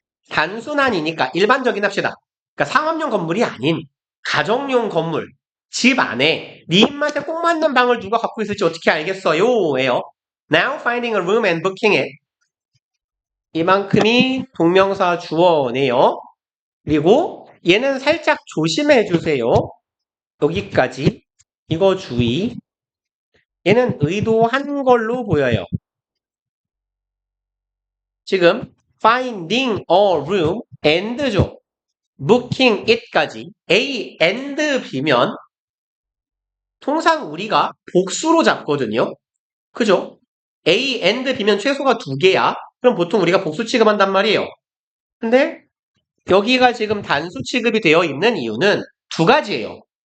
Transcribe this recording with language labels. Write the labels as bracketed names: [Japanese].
[Korean] 단순한이니까 일반적인 합시다. 그러니까 상업용 건물이 아닌 가정용 건물. 집 안에 네 입맛에 꼭 맞는 방을 누가 갖고 있을지 어떻게 알겠어요? 예요. [English] Now finding a room and booking it. [Korean] 이만큼이 동명사 주어네요. 그리고 얘는 살짝 조심해 주세요. 여기까지. 이거 주의. 얘는 의도한 걸로 보여요. 지금 [English] finding a room and죠. [Korean] booking it까지 A and B면 통상 우리가 복수로 잡거든요. 그죠? A and B면 최소가 두 개야. 그럼 보통 우리가 복수 취급한단 말이에요. 근데 여기가 지금 단수 취급이 되어 있는 이유는 두 가지예요.